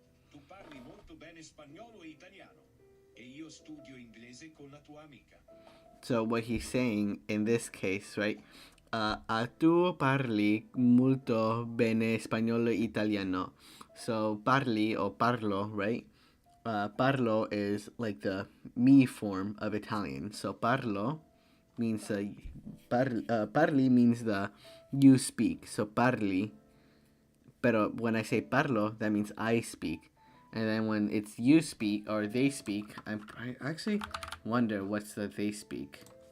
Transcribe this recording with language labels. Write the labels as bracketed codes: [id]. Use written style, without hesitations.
[it] Tu parli molto bene spagnolo e italiano e io studio inglese con la tua amica. [en] So what he's saying in this case, right? [it] Tu parli molto bene spagnolo e italiano. [en] So parli or parlo, right? Parlo is like the me form of Italian. So parlo means parli means the you speak. So parli. Pero when I say parlo, that means I speak. And then when it's you speak or they speak, I actually wonder what's the they speak.